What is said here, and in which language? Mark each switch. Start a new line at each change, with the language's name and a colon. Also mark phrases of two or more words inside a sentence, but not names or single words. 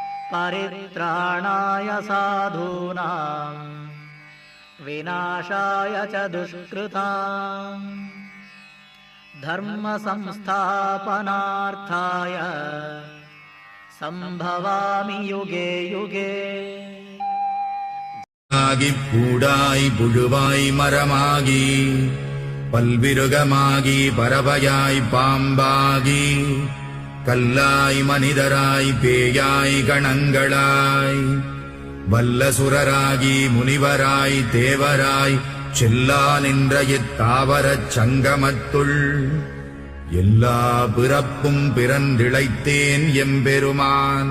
Sanskrit: परित्राणाय साधूनां विनाशाय च दुष्कृताम् धर्म संस्थापनार्थाय संभवामि युगे युगे
Tamil: பூடாய் புழுவாய் மரமாகி பல்விருகமாகி பறவையாய் பாம்பாகி கல்லாய் மனிதராய் பேயாய் கணங்களாய் வல்லசுரராகி முனிவராய் தேவராய் செல்லா நின்ற இத்தாவரச் சங்கமத்துள் எல்லா பிறப்பும் பிறந்திழைத்தேன் எம்பெருமான்.